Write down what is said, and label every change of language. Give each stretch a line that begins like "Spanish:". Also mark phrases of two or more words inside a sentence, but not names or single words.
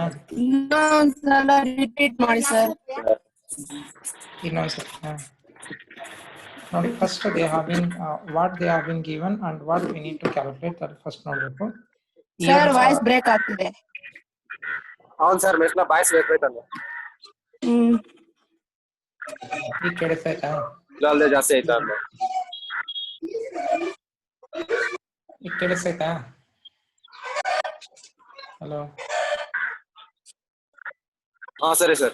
Kannada: ರಿಪೀಟ್ ಮಾಡಿ ಸರ್. ಇನ್ನೊಂದ್ಸರಿ ನೋಡಿ.
English: First they have been what they have been given and what we need to calculate,
Kannada: ಅದು ಫಸ್ಟ್ ನೋಡ್ಬೇಕು. ಸರ್
English: voice break
Kannada: ಆಗ್ತಿದೆ.
Telugu: అవును సార్ మెస్లో
English: voice break
Telugu: అవుతుంది.
Kannada: ಈಗ ಕೇಳಿಸ್ತಾಯ್ತಾ? ಇಲ್ಲ ಜಾಸ್ತಿ ಆಯ್ತಾ ಅಂತ. ಈಗ ಕೇಳಿಸ್ತಾಯ್ತಾ? ಹಲೋ ಹಾ ಸರಿ ಸರ್.